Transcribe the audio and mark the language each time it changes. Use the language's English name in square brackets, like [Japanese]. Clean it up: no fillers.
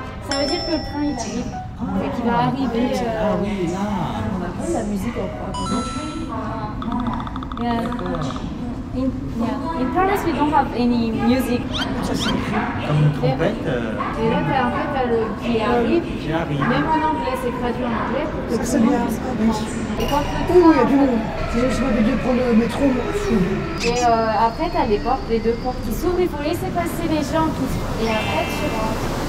[French] Ça veut dire que le train il arrive et qu'il va arriver. Ah oui, là! On a pas de la musique en France. [English] In Paris, we don't have any music. [French] Ça s'écrit comme une trompette. Et là, en fait, t'as le qui arrive. Qui arrive. Même en anglais, c'est traduit en anglais pour que Ça c'est bien, ça, oui. Et quand Oui, il y a du monde. C'est juste pas de prendre le métro, moi, fou. Et après, t'as les portes, les deux portes qui s'ouvrent. Il faut laisser passer les gens et après, tu rentres.